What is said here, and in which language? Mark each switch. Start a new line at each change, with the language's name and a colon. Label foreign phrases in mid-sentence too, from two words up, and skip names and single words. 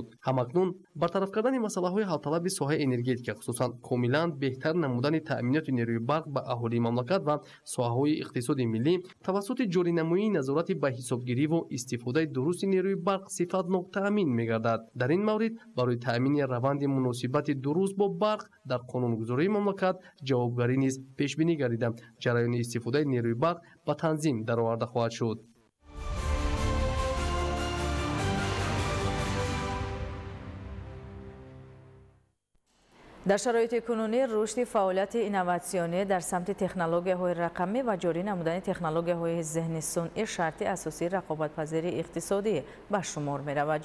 Tajik: ҳамакнун бартараф кардани масъалаҳои ҳалталаби соҳаи энергетика, хусусан комилан беҳтар намудани таъминоти нерӯи барқ ба аҳолии мамлакат ва соҳаҳои иқтисоди миллӣ тавассути ҷоринамоии назорати ба ҳисобгириву истифодаи дурусти нерӯи барқ сифатнок таъмин мегардад. дар ин маврид барои таъмини раванди муносибати дуруст бо барқ дар қонунгузории мамлакат ҷавобгарӣ низ пешбинӣ гардида ҷараёни истифодаи нерӯи барқ
Persian: و تنظیم درآورده خواهد شد. در شرایط کنونی رشد فعالیت اینوواسیونی در سمت تکنولوژی‌های رقمی و جاری نمودن تکنولوژی‌های ذهن صنعی شرط اساسی رقابت‌پذیری اقتصادی به شمار می‌رود.